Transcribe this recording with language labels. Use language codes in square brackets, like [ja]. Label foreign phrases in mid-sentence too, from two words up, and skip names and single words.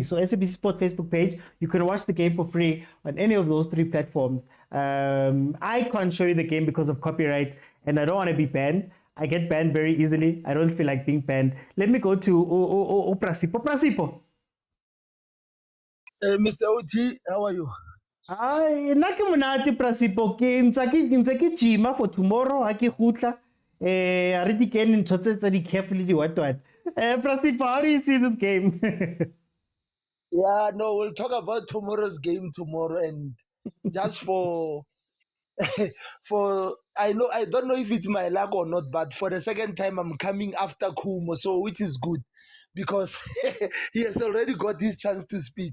[en] So SABC Sport Facebook page, you can watch the game for free on any of those 3 platforms. I can't show you the game because of copyright, and I don't want to be banned. I get banned very easily. I don't feel like being banned. Let me go to Prasipo. Mr. OT, how are you? [st] Ai, nna ke monate Prasipo ke ntse ke gym for tomorrow ha ke gutla. A re di kene ntho tsa [en] di carefully di what. Prasipo, how do you see this game? Yeah, no, we'll talk about tomorrow's game tomorrow, and just for I don't know if it's my luck or not, but for the second time I'm coming after Kumo, so which is good because he has already got his chance to speak.